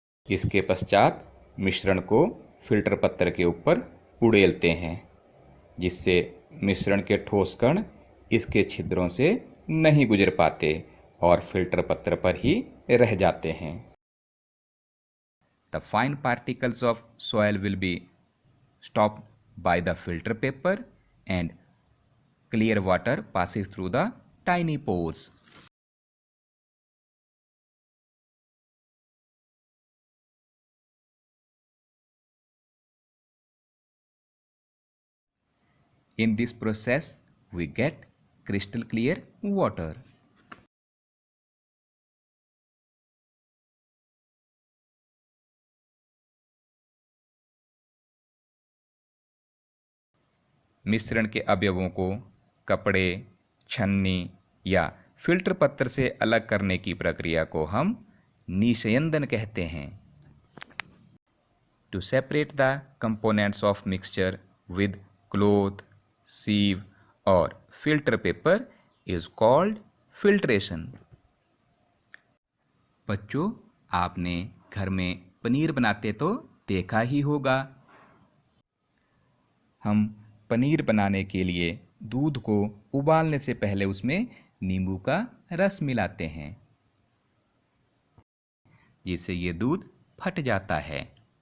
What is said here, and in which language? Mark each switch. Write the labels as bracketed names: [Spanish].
[Hindi] इसके पश्चात मिश्रण को फिल्टर पत्र के ऊपर उड़ेलते हैं, जिससे मिश्रण के ठोस कण इसके छिद्रों से नहीं गुजर पाते और फिल्टर पत्र पर ही रह जाते हैं। [English] The fine particles of soil will be stopped by the filter paper and clear water passes through the tiny pores. In this process, we get crystal clear water. [Hindi] मिश्रण के अवयवों को कपड़े, छन्नी या फिल्टर पत्र से अलग करने की प्रक्रिया को हम निस्यंदन कहते हैं। [English] To separate the components of mixture with cloth, sieve or filter paper is called filtration. [Hindi] बच्चों, आपने घर में पनीर बनाते तो देखा ही होगा। हम पनीर बनाने के लिए दूध को उबालने से पहले उसमें नींबू का रस मिलाते हैं, जिससे ये दूध फट जाता है।